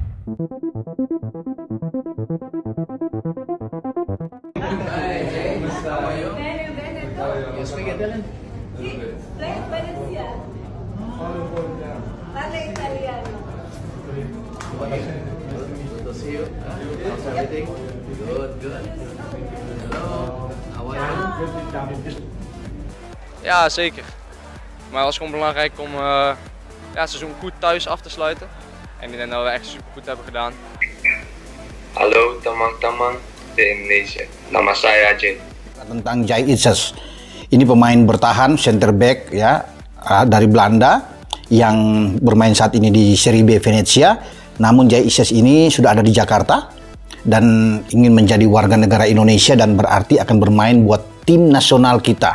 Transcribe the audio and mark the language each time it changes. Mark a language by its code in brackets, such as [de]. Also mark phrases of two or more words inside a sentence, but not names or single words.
[it] Bene, bene, tu? Sì, lei è veneziano. Parla italiano. [nl] Ja, zeker. Maar het was gewoon belangrijk om het seizoen goed thuis af te sluiten. En ik denk dat we echt super goed hebben gedaan. [id] Halo teman-teman di Indonesia, nama saya Jay. Tentang Jay Ises, ini pemain bertahan [en] center back [id] ya dari Belanda yang bermain saat ini di Serie B Venezia. Namun Jay Ises ini sudah ada di Jakarta dan ingin menjadi warga negara Indonesia dan berarti akan bermain buat tim nasional kita.